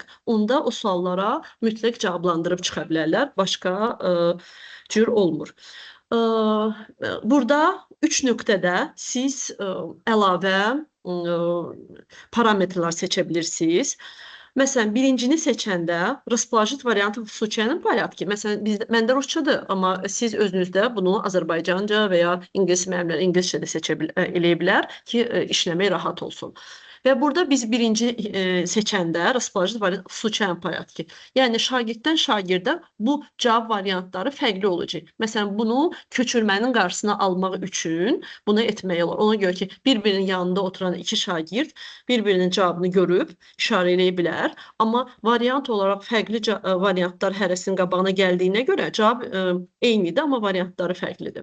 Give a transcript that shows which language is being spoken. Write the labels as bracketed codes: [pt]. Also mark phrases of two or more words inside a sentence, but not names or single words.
[az] Onda o suallara mütləq cavablandırıb çıxa bilərlər. Başqa cür olmur. Burada 3 nöqtədə siz əlavə parametrlər seçə bilirsiniz. Məsələn, birincini seçəndə расположить variantı [ru] в случайном порядке. [az] Məsələn, məndə rusçadır, amma siz özünüzdə bunu Azərbaycanca və ya ingilis müəllimlər ingiliscə də eləyə bilər ki, işləmək rahat olsun. Və burada biz birinci seçəndə [ru] расположить variant в случайном порядке. [az] Yəni şagirddən şagirdə bu cavab variantları fərqli olacaq. Məsələn, bunu köçürmənin qarşısını almaq üçün bunu etmək olar. Ona görə ki, bir-birinin yanında oturan iki şagird bir-birinin cavabını görüb işarə eləyə bilər. Amma variant olaraq fərqli variantlar hərəsinin qabağına gəldiyinə görə cavab eynidir, amma variantları fərqlidir.